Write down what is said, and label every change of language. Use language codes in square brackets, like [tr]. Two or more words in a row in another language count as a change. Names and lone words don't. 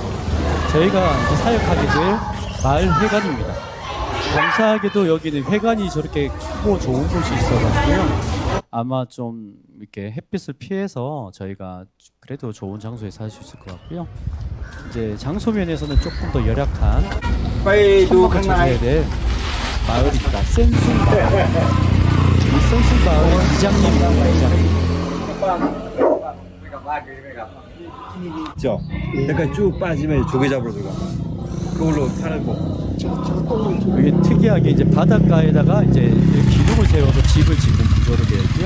[ko] 저희가 이제 사역하게 될 마을 회관입니다. 감사하게도 여기는 회관이 저렇게 크고 좋은 곳이 있어가지고요. 아마 좀 이렇게 햇빛을 피해서 저희가 그래도 좋은 장소에 살 수 있을 것 같고요. 이제 장소 면에서는 조금 더 열악한 [th] ไปดู [ko] 천막을 [th] ข้างใน [ko] 쳐줘야 될 마을입니다. 센순 마을. 이 센순 마을 이장님입니다. 이장님. 있죠. 약간 쭉 빠지면 조개 잡으러 들어가. 그걸로 팔고. 여기 특이하게 이제 바닷가에다가 이제 기둥을 세워서 집을 짓는 구조로 되어 있고요.